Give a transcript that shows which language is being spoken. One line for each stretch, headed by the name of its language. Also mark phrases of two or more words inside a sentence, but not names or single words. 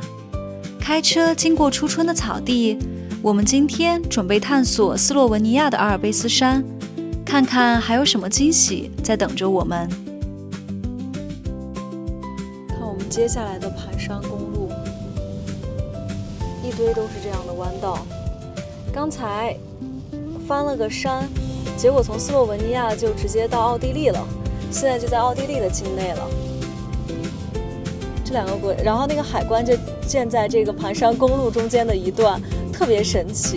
Chinese: 開車經過初春的草地，我們今天準備探索斯洛文尼亞的阿爾卑斯山，看看還有什麼驚喜在等着我們。看我們接下來的盤山公路，一堆都是這樣的彎道。剛才翻了個山，結果從斯洛文尼亞就直接到奧地利了，現在就在奧地利的境內了。這兩個國，然後那個海關就建在這個盤山公路中間的一段，特別神奇。